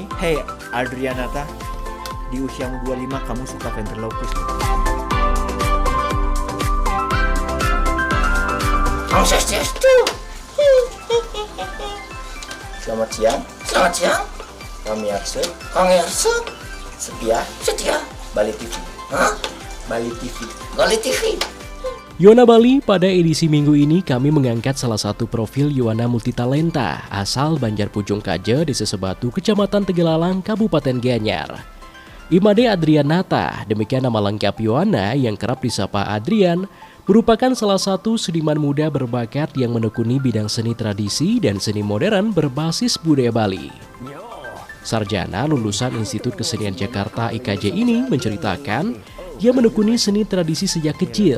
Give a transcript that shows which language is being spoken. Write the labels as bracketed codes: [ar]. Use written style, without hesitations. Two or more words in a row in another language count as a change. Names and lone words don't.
[id] Hey Adrianata, di usiamu 25 kamu suka ventriloquist. Selamat siang, Selamat siang, kami Arse, Kang Yarso. Setia, Setia, Bali TV. hah? Bali TV. Gali TV. Yona Bali, pada edisi minggu ini kami mengangkat salah satu profil Yuana multitalenta asal Banjar Pujung Kaja Desa Sebatu Kecamatan Tegalalang Kabupaten Gianyar. Imade Adrianata, demikian nama lengkap Yuana yang kerap disapa Adrian, merupakan salah satu seniman muda berbakat yang menekuni bidang seni tradisi dan seni modern berbasis budaya Bali. Sarjana lulusan Institut Kesenian Jakarta IKJ ini menceritakan ia menekuni seni tradisi sejak kecil.